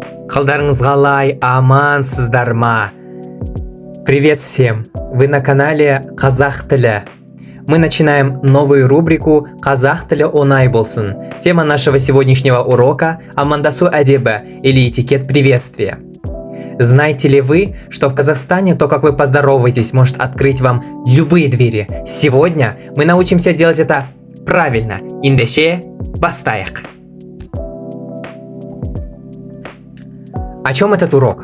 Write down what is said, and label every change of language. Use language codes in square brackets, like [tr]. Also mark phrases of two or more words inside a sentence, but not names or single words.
[kk] Қалдарыңыз қалай, амансыздар ма? [ru] Привет всем! Вы на канале Қазақ тілі. Мы начинаем новую рубрику [kk] «Қазақ тілі оңай болсын». [ru] Тема нашего сегодняшнего урока – [kk] амандасу әдебі [ru] или этикет приветствия. Знаете ли вы, что в Казахстане то, как вы поздороваетесь, может открыть вам любые двери? Сегодня мы научимся делать это правильно. [kk] Индеше бастайық. [ru] О чем этот урок?